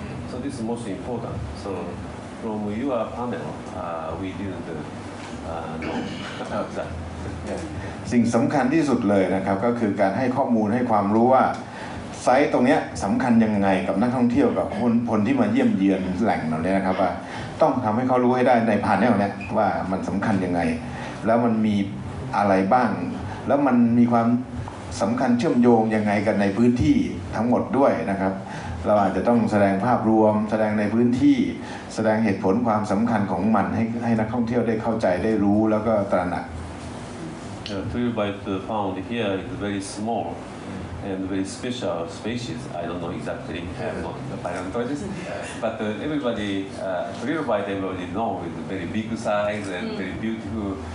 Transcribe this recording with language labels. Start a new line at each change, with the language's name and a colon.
English: So this is most important. So from your panel, we didn't know about that.
Thai: สิ่งสำคัญที่สุดเลยนะครับก็คือการให้ข้อมูลให้ความรู้ว่าไซต์ตรงนี้สำคัญยังไงกับนักท่องเที่ยวกับคนที่มาเยี่ยมเยือนแหล่งเหล่านี้นะครับว่าต้องทำให้เขารู้ให้ได้ในพาเนลนี้ว่ามันสำคัญยังไงแล้วมันมีอะไรบ้างแล้วมันมีความสำคัญเชื่อมโยงยังไงกันในพื้นที่ทั้งหมดด้วยนะครับเราอาจจะต้องแสดงภาพรวมแสดงในพื้นที่แสดงเหตุผลความสำคัญของมันให้นักท่องเที่ยวได้เข้าใจได้รู้แล้วก็ตระหนัก
English: Trilobite found here is very small and very special species. I don't know exactly. I'm not a paleontologist, but everybody trilobite everybody know is very big size and very beautiful